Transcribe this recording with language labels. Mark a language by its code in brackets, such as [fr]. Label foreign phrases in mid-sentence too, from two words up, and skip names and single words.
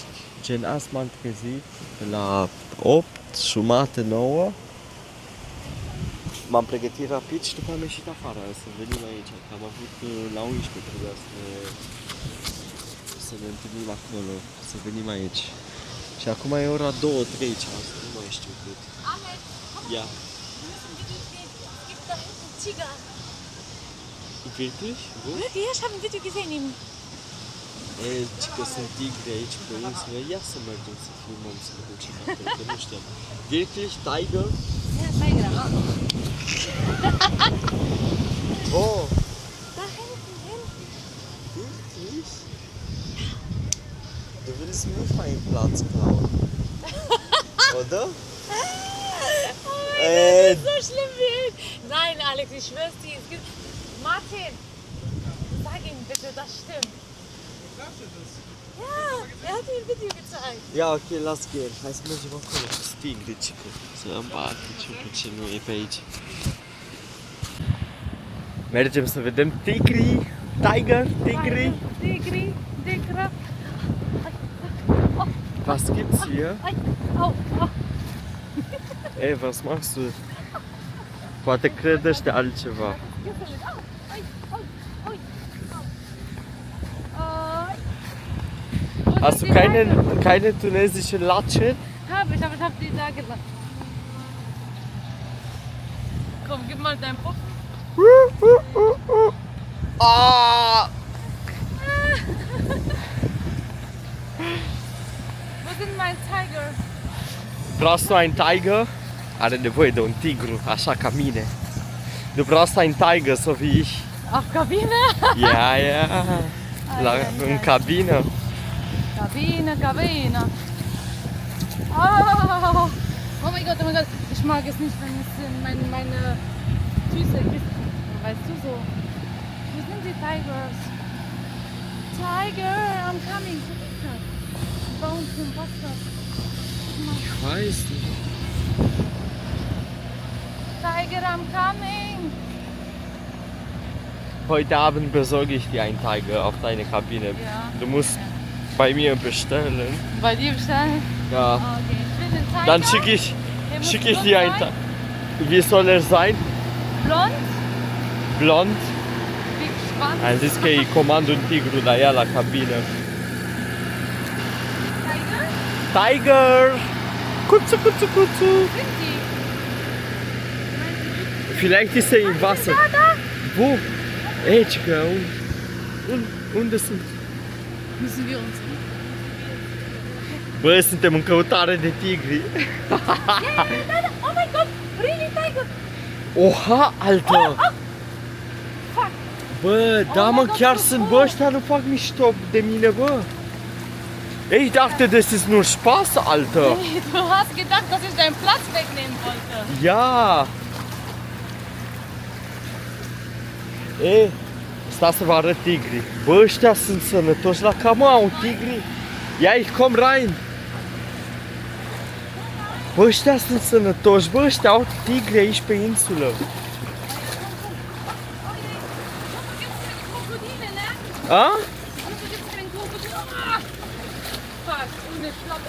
[ro] Gen, azi m-am trezit la 8, jumate, 9. M-am pregătit rapid și după am ieșit afară să venim aici. Că am avut la 11 trebuia să ne întâlnim acolo, să venim aici. Și acum e ora 2, 3 ceas, nu mai știu cât. [de] Alex, Ja. wir müssen Video drehen. Es gibt da hinten Tiger. Wirklich? Wo? Wirklich? Ja, ich habe ein Video gesehen. [ro] Ci că sunt tigri aici pe insulă, ia să mergem să filmăm, să ne ducem acolo, că nu știam. [de] Wirklich? Tiger? Ja, Tiger. Oh! Da hinten, hinten. Wirklich? Du willst mich meinen Platz klauen. Oder? Das ist so schlimm wie ich. Nein, Alex, ich schwör's dir. Es gibt... Martin, sag ihm bitte, das stimmt. er hat mir ein Video gezeigt. [ro] Ia, ok, las ghen. Hai să mergem acolo cu stigrici, să îmi bat piciorul ce nu e pe aici. Mergem să vedem tigri, tigri. Tigri, Tigra. [de] Was gibt's hier? Ai, au, au. Ey, was machst du? [ro] Poate crede ăștia altceva. [de] Hast du keine tunesische Latschen? Hab ich, aber ich hab die da gelassen. Komm, gib mal deinen Puff. Ah! Wo sind mein Tiger? Brauchst du einen Tiger? [ro] Are nevoie de un tigru, așa ca mine. [de] Du brauchst einen Tiger, so wie ich. Auf Kabine? Ja, ja. In Kabine. Kabine. Oh, oh mein Gott. Ich mag es nicht, wenn es meine Füße kissen. Weißt du so? Wo sind die Tigers? [en] Tiger, I'm coming. [de] Bei uns im Wasser. Ich weiß nicht. [en] Tiger, I'm coming. [de] Heute Abend besorge ich dir einen Tiger auf deine Kabine. Ja. Du musst bei mir bestellen. Bei dir bestellen? Ja. Okay. Ich will den Tiger. Dann schicke ich dir einen Tiger. Wie soll er sein? Blond? Blond? Wie Schwanz? [ro] Am zis că îi comand un tigru la ea la cabină. [de] Tiger? Tiger! Kuțu! Sind die? Vielleicht ist er im Wasser. Da! Wo? [ro] Aici că unde sunt? [de] Müssen wir uns. [ro] Bă, suntem în căutare de tigri. [en] Oh my god! Really tiger! Oha, [ro] altă! Fuck! Bă, da mă, chiar sunt, bă, ăștia nu fac mișto de mine, bă. [de] Ich dachte, das ist nur Spaß, Alter. Hey, du hast gedacht, dass ich deinen Platz wegnehmen wollte. Ja. [ro] Ei, sta să vă arăt tigri. Bă, ăștia sunt sănătoși la cam au tigri. Ia, [de] ich komm rein. [ro] Bă, ăștia sunt sănătoși, bă, ăștia au tigri aici pe insulă. [de] Krokodile, ne? A? Fuck, ohne Schlappen.